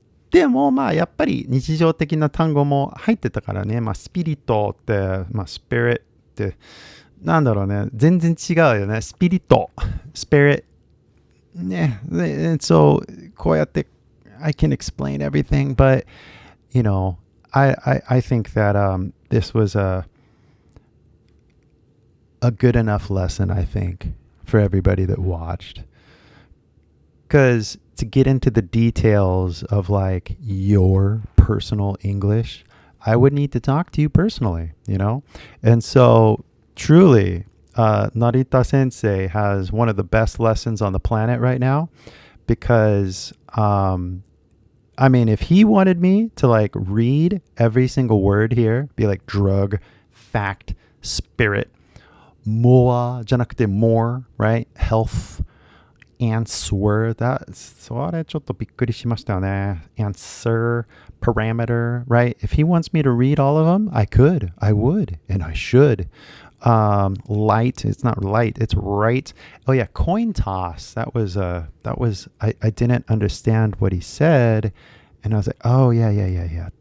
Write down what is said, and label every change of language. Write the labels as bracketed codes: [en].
[ja] でもまあやっぱり日常的な単語も入ってたからね。まあスピリットって、まあスピリットってなんだろうね。全然違うよね。スピリット、スピリット。ね。 [en] And so [ja] こうやって [en] I can explain everything, but you know, I think that this was a good enough lesson, I think, for everybody that watched. Because to get into the details of like your personal English, I would need to talk to you personally, you know? And so truly, Narita Sensei has one of the best lessons on the planet right now because, I mean, if he wanted me to like read every single word here, be like drug, fact, spirit, more, [ja] じゃなくて [en] more, right? Health, answer, that's [ja] それちょっとびっくりしましたよね. [en] Answer, parameter, right? If he wants me to read all of them, I could, I would, and I should. Light, it's not light, it's right. Oh yeah, coin toss. That was I didn't understand what he said, and I was like, oh yeah.